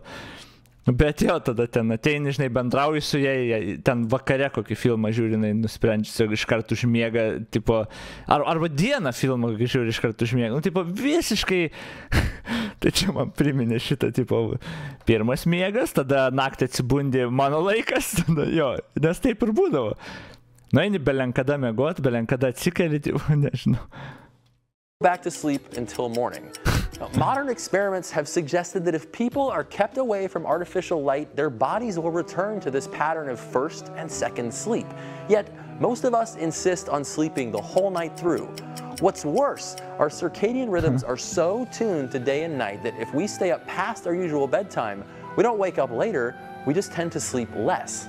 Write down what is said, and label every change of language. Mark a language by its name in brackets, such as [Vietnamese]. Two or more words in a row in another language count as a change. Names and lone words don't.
[Lithuanian] Bet jo, tada ten ateini, žinai, bendrauji su jai, ten vakare kokį filmą žiūrinai, nusprendži, iš karto užmiega, tipo, arba dieną filmą kokį žiūri, iš karto užmiega. Tipo, visiškai, tai čia man priminė šitą, tipo, pirmas miegas, tada naktį atsibundi mano laikas, tada jo, nes taip ir būdavo. Eini belenkada miegot, belenkada atsikeli, tipo, nežinau. [English] Back to sleep until morning. Now, modern experiments have suggested that if people are kept away from artificial light, their bodies will return to this pattern of first and second sleep. Yet, most of us insist on sleeping the whole night through. What's worse, our circadian rhythms are so tuned to day and night that if we stay up past our usual bedtime, we don't wake up later, we just tend to sleep less.